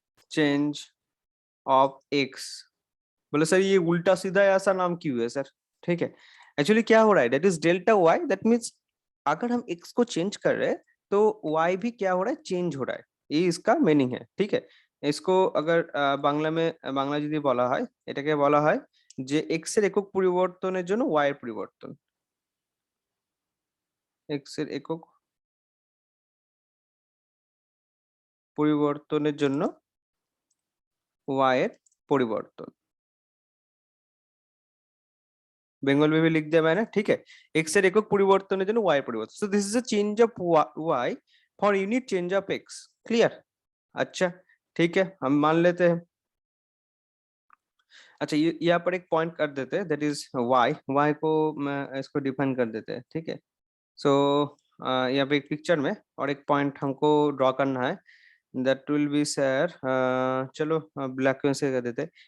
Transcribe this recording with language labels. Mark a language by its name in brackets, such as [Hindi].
[Hindi] Change of x, बोले sir ये उल्टा सीधा ऐसा नाम क्यों है सर, ठीक है, एक्चुअली क्या हो रहा है [English] that is delta y that means [Hindi] अगर हम x को चेंज कर रहे हैं तो y भी क्या हो रहा है, चेंज हो रहा है। ये इसका मीनिंग है, ठीक है। इसको अगर বাংলা में [Bangla] বাংলা যদি বলা হয়, এটাকে বলা হয় যে x এর একক পরিবর্তনের জন্য y এর পরিবর্তন। x এর একক পরিবর্তনের জন্য y এর পরিবর্তন। [Hindi] बेंगल में भी लिख दिया मैंने, ठीक है। [Bangla] x এর একক পরিবর্তনের জন্য y এর পরিবর্তন। [English] So this is a change of y for unit change of x, clear? [Hindi] अच्छा, ठीक है, हम मान लेते हैं। अच्छा, ये यहाँ पर एक पॉइंट कर देते हैं, दैट इज y को मैं इसको डिफाइन कर देते हैं, ठीक है। सो यहाँ पे एक पिक्चर में और एक पॉइंट हमको ड्रॉ करना है, दैट विल बी सर, चलो ब्लैक पेन से कर देते हैं।